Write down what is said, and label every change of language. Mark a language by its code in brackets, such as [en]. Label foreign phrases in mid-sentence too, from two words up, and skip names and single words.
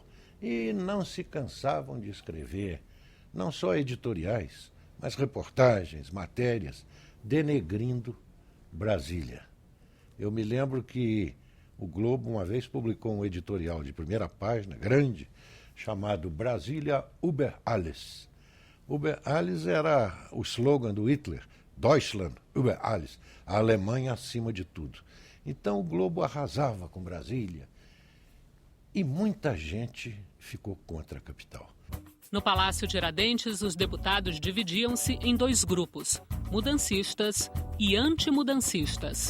[pt] E não se cansavam de escrever, não só editoriais, mas reportagens, matérias, denegrindo Brasília. Eu me lembro que o Globo uma vez publicou um editorial de primeira página, grande, chamado Brasília [de] über alles. Über alles [pt] era o slogan do Hitler, [de] Deutschland über alles, [pt] a Alemanha acima de tudo. Então o Globo arrasava com Brasília e muita gente ficou contra a capital. No Palácio Tiradentes, os deputados dividiam-se em dois grupos, mudancistas e antimudancistas.